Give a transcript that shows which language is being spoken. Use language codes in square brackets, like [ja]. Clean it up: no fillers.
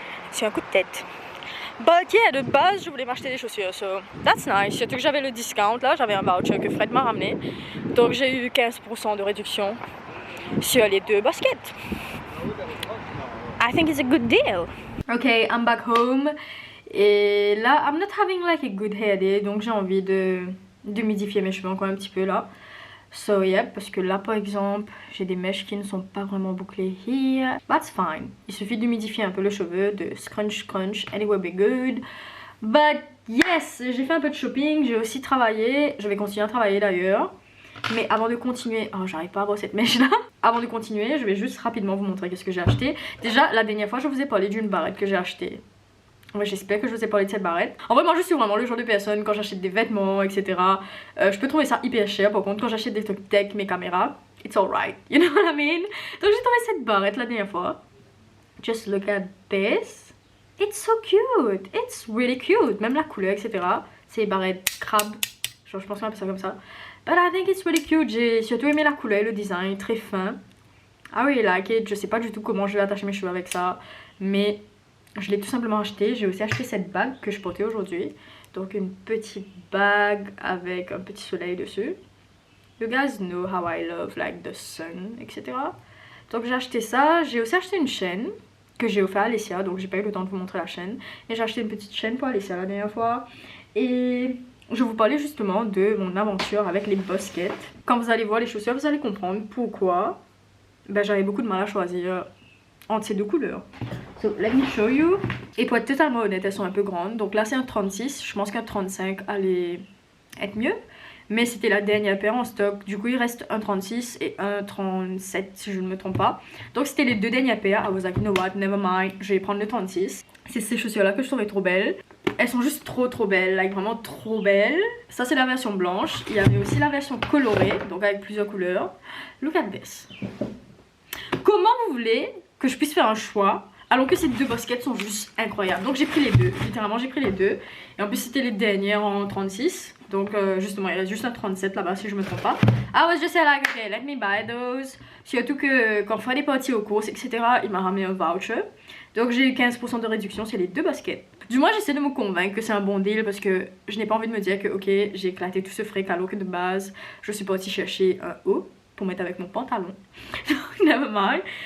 [fr] C'est un coup de tête. [en] But yeah, [fr] de base je voulais m'acheter des chaussures, [en] so that's nice. [fr] Surtout que j'avais le discount là, j'avais un voucher que Fred m'a ramené. Donc j'ai eu 15% de réduction sur les deux baskets. [en] I think it's a good deal. Okay, I'm back home. [fr] Et là, [en] I'm not having like a good hair day. [fr] Donc j'ai envie de d'humidifier mes cheveux encore un petit peu là. [en] So yeah, [fr] parce que là par exemple, j'ai des mèches qui ne sont pas vraiment bouclées [en] here. That's fine. [fr] Il suffit d'humidifier un peu le cheveu, de scrunch scrunch, [en] and it will be good. But yes, [fr] j'ai fait un peu de shopping, j'ai aussi travaillé. Je vais continuer à travailler d'ailleurs. Mais avant de continuer, oh j'arrive pas à voir cette mèche là. Avant de continuer, je vais juste rapidement vous montrer qu'est-ce que j'ai acheté. Déjà la dernière fois je vous ai parlé d'une barrette que j'ai achetée. Ouais, j'espère que je vous ai parlé de cette barrette. En vrai moi je suis vraiment le genre de personne quand j'achète des vêtements etc. Je peux trouver ça hyper cher. Par contre quand j'achète des trucs tech, mes caméras, [en] it's alright, you know what I mean. [fr] Donc j'ai trouvé cette barrette la dernière fois. [en] Just look at this. It's so cute, it's really cute. [fr] Même la couleur etc. C'est barrette crabe. Genre je pense qu'on appelle ça comme ça. [en] But I think it's really cute. [fr] J'ai surtout aimé la couleur, le design, très fin. [en] I really like it. [fr] Je sais pas du tout comment je vais attacher mes cheveux avec ça. Mais je l'ai tout simplement acheté. J'ai aussi acheté cette bague que je portais aujourd'hui. Donc une petite bague avec un petit soleil dessus. [en] You guys know how I love like the sun, etc. [fr] Donc j'ai acheté ça. J'ai aussi acheté une chaîne que j'ai offert à Alessia. Donc j'ai pas eu le temps de vous montrer la chaîne. Et j'ai acheté une petite chaîne pour Alessia la dernière fois. Et je vous parlais justement de mon aventure avec les baskets. Quand vous allez voir les chaussures, vous allez comprendre pourquoi j'avais beaucoup de mal à choisir entre ces deux couleurs. [en] So, let me show you. [fr] Et pour être totalement honnête, elles sont un peu grandes. Donc là, c'est un 36. Je pense qu'un 35 allait être mieux. Mais c'était la dernière paire en stock. Du coup, il reste un 36 et un 37, si je ne me trompe pas. Donc, c'était les deux dernières paires. [en] I was like, you know what, never mind. [fr] Je vais prendre le 36. C'est ces chaussures-là que je trouvais trop belles. Elles sont juste trop belles. Like, vraiment trop belles. Ça, c'est la version blanche. Il y avait aussi la version colorée. Donc, avec plusieurs couleurs. [en] Look at this. [fr] Comment vous voulez que je puisse faire un choix alors que ces deux baskets sont juste incroyables? Donc j'ai pris les deux, littéralement j'ai pris les deux. Et en plus c'était les dernières en 36. Donc justement il reste juste un 37 là-bas si je me trompe pas. [en] I was just like okay let me buy those. [fr] Surtout que quand on fait des parties aux courses etc, il m'a ramené un voucher. Donc j'ai eu 15% de réduction sur les deux baskets. Du moins j'essaie de me convaincre que c'est un bon deal parce que je n'ai pas envie de me dire que ok j'ai éclaté tout ce fric alors que de base je suis partie chercher un haut pour mettre avec mon pantalon. [en] Never mind.